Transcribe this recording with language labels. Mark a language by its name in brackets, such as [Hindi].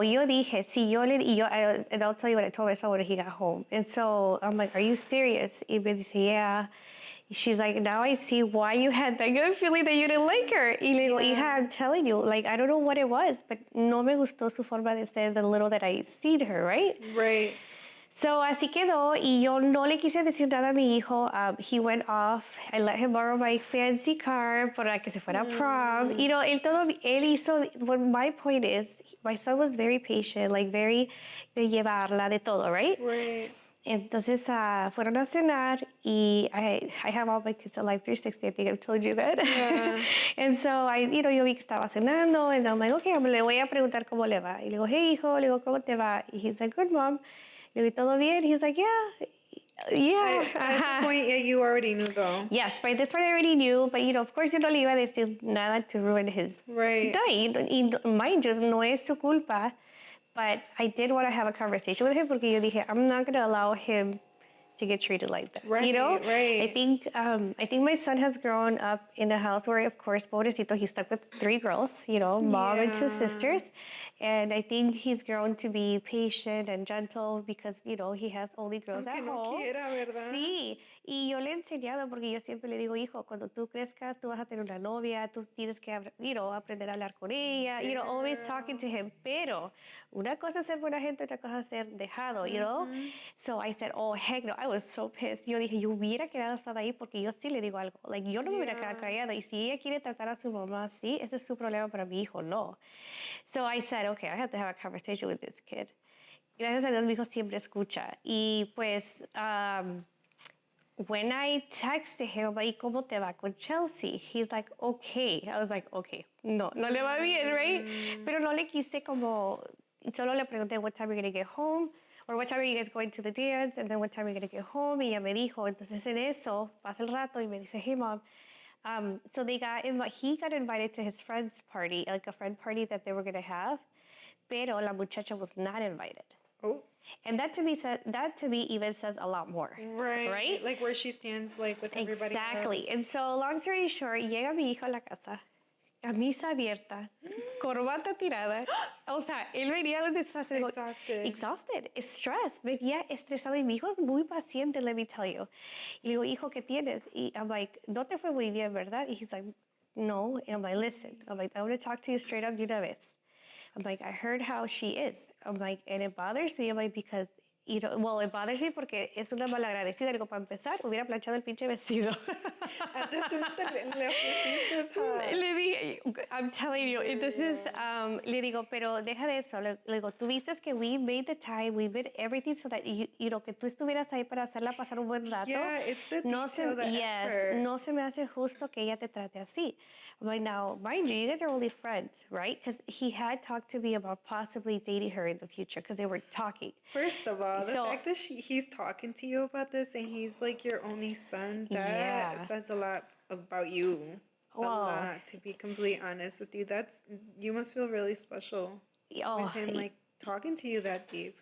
[Spanish] Yo dije, [English] and I'll tell you what I told my son when he got home. And so I'm like, are you serious? Y me dice, yeah. She's like, now I see why you had that good feeling that you didn't like her. [Spanish] Y le digo, hija, [English] I'm telling you, like, I don't know what it was, but [Spanish] no me gustó su forma de ser, [English] the little that I see her, right? Right. [Spanish] So así quedó, y yo no le quise decir nada a mi hijo. [English] He went off. I let him borrow my fancy car [Spanish] para que se fuera a prom. [English] Él hizo, what my point is, my son was very patient, like very [Spanish] de llevarla, de todo, [English] right? Right. [Spanish] Entonces fueron a cenar, [English] y I have all my kids at Life 360. I think I've told you that. Yeah. [Spanish] And so yo vi que estaba cenando, [English] and I'm like, okay, [Spanish] le voy a preguntar cómo le va. Y le digo, hey, hijo, le digo, ¿cómo te va? [English] Y he's like, good, Mom. [Spanish] Le digo, ¿todo bien? [English] He's like, yeah. At this point, yeah, you already knew though. Yes, by this point I already knew, but of course [Spanish] yo no le iba a decir nada [English] to ruin his Right. [Spanish] day. Y [English] mind you, [Spanish] no es su culpa. [English] But I did want to have a conversation with him porque yo dije, I'm not going to allow him to get treated like that. Right, right. I think my son has grown up in a house where, of course, pobrecito, he's stuck with 3 girls, mom and 2 sisters. And I think he's grown to be patient and gentle because, he has only girls at no home. [Spanish] Quiera, ¿verdad? Sí, y yo le he enseñado porque yo siempre le digo, hijo, cuando tú crezcas, tú vas a tener una novia, tú tienes que, aprender a hablar con ella, [English] always talking to him. [Spanish] Pero una cosa es ser buena gente, otra cosa es ser dejado, [English] So I said, oh, heck no. I was so pissed. [Spanish] Yo dije, yo hubiera quedado hasta ahí porque yo sí le digo algo. Like, yo no me hubiera quedado callada. Y si ella quiere tratar a su mamá así, ese es su problema, para mi hijo no. [English] So I said, okay, I have to have a conversation with this kid. [Spanish] Gracias a Dios, mi hijo siempre escucha. Y pues, [English] when I texted him, like, [Spanish] ¿cómo te va con Chelsea? [English] He's like, okay. I was like, okay. [Spanish] No le va bien, [English] right? [Spanish] Pero no le quise como, solo le pregunté, [English] what time are you going to get home? Or what time are you guys going to the dance? And then what time are you going to get home? [Spanish] Y ella me dijo, entonces en eso, pasa el rato y me dice, [English] hey, Mom. So he got invited to his friend's party, like a friend party that they were going to have. [Spanish] Pero la muchacha [English] was not invited. Oh. And that to me even says a lot more. Right? Like where she stands, like with everybody Exactly. else. [Spanish] And so, long story short, llega mi hijo a la casa, camisa abierta, corbata tirada. O sea, él venía un desastre. [English] Exhausted. Stressed. [Spanish] Venía estresado. Y mi hijo es muy paciente, [English] let me tell you. [Spanish] Y le digo, hijo, ¿qué tienes? Y I'm like, no te fue muy bien, ¿verdad? Y [English] he's like, no. And I'm like, listen. I'm like, I want to talk to you straight up [Spanish] de una vez. [English] I'm like, I heard how she is. I'm like, and it bothers me. I'm like, because well, it bothers me [Spanish] porque es una malagradecida. Digo, para empezar, hubiera planchado el pinche vestido. Antes tú no le ofreciste, Le dije, [English] I'm telling you, this is, [Spanish] le digo, pero deja de eso. Le digo, tú viste que [English] we made the time, we did everything so that [Spanish] que tú estuvieras ahí para hacerla pasar un buen rato. [English] Yeah, it's the no detail, the effort. [Spanish] No se me hace justo que ella te trate así. [English] I'm like, now, mind you guys are only friends, right? Because he had talked to me about possibly dating her in the future because they were talking. First of all, the fact that he's talking to you about this and he's like your only son, that says a lot about you. A lot, to be completely honest with you. You must feel really special with him, like, talking to you that deep.